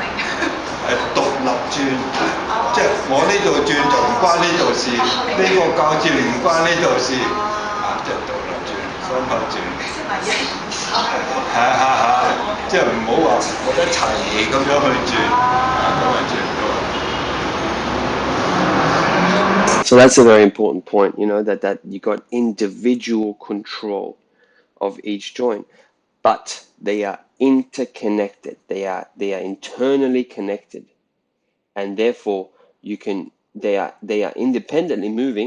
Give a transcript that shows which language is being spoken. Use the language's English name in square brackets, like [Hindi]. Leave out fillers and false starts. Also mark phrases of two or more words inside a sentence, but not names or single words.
[Cantonese] 係獨立轉，即係我呢度轉就唔關呢度事，呢個教字唔關呢度事，啊，即係獨立轉，分開轉。即係一唔手。即係唔好話我一齊咁樣去轉，咁樣轉到。 [English] So that's a very important point, you know, that you got individual control of each joint, but they are interconnected. They are internally connected, and therefore they are independently moving.